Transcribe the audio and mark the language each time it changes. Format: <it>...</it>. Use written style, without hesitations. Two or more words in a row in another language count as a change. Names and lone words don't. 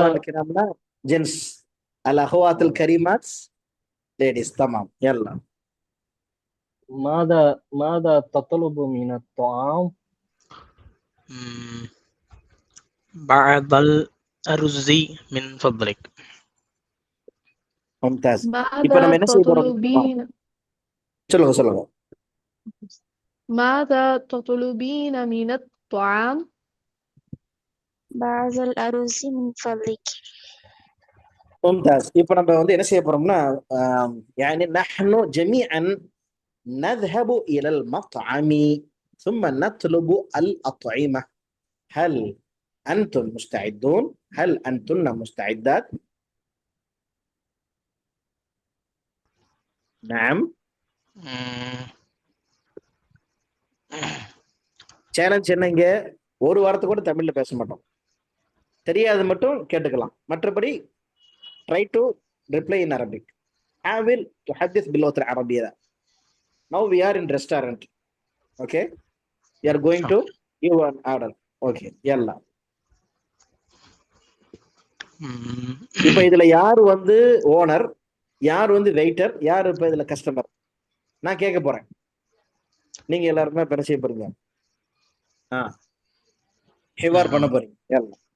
<ar>الإخوان الكرام لا جنس. الأخوات الكريمات ladies. تمام يلا. ماذا تطلب من الطعام؟ بعض الأرز من فضلك. ممتاز.</ar> <ta>இப்போ</ta> <ar>ماذا</ar> <ta>நம்ம என்ன செய்ய போறோம்?</ta> <ar>تطلبين</ar> <ta>சொல்லுங்க.</ta> <ar>ماذا تطلبين من الطعام؟ بعض الأرز من فضلك. ممتاز.</ar> <ta>இப்போ நம்ம வந்து என்ன செய்ய போறோம்னா</ta> <ar>يعني نحن جميعا نذهب إلى المطعم ثم نطلب الأطعمة. هل أنتم مستعدون؟ هل أنتن مستعدات؟ نعم.</ar> <ta>சேலஞ்ச் என்னங்க, ஒரு வாரத்தை கூட தமிழ்ல பேச மாட்டோம். தெரியாது மட்டும் கேட்டுக்கலாம். மற்றபடி</ta> <en>try to reply in Arabic.</en> <ta>حاول تحدث باللغة العربية.</ta> <en>Now we are in restaurant. Okay. You are going to give an order. Okay. يلا.</en> <ta>இப்போ இதுல யார் வந்து ஓனர், யார் வந்து வெயிட்டர், யார் இப்ப இதுல கஸ்டமர்? நான் கேட்க போறேன். நீங்க எல்லாருமே பெற செய்ய போறீங்க. ஹிவார் பண்ண போறீங்க. يلا.</ta>